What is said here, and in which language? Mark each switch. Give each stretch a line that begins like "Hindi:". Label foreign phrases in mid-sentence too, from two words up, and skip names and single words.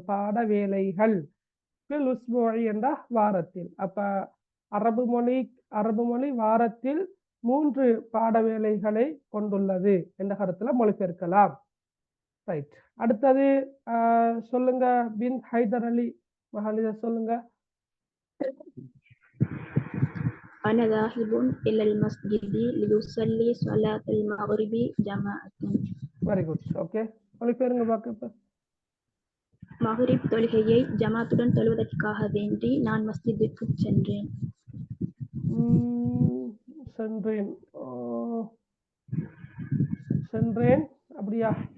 Tamil: பாட வேலைகள்
Arabic: في الأسبوع
Tamil: என்ற வாரத்தில். அப்ப அரபு மொழி வாரத்தில் 3 பாட வேலைகளை கொண்டுள்ளது என்ற கருத்துல மொழிபெயர்க்கலாம். ரைட். அடுத்தது சொல்லுங்க பின் ஹைதர் அலி மஹாலிதா, சொல்லுங்க.
Arabic: أنا ذاهب إلى المسجد لأصلي صلاة المغرب جماعة.
English: very good.
Tamil: ஓகே, மொழிபெயருங்க பாக்க. இப்ப மஹ்ரிப் தொழுகையை ஜமாத்துடன் தொழுவதற்காக வேண்டி நான் மஸ்ஜிதுக்கு சென்றேன். சென்றேன், சென்றேன் அப்படியா?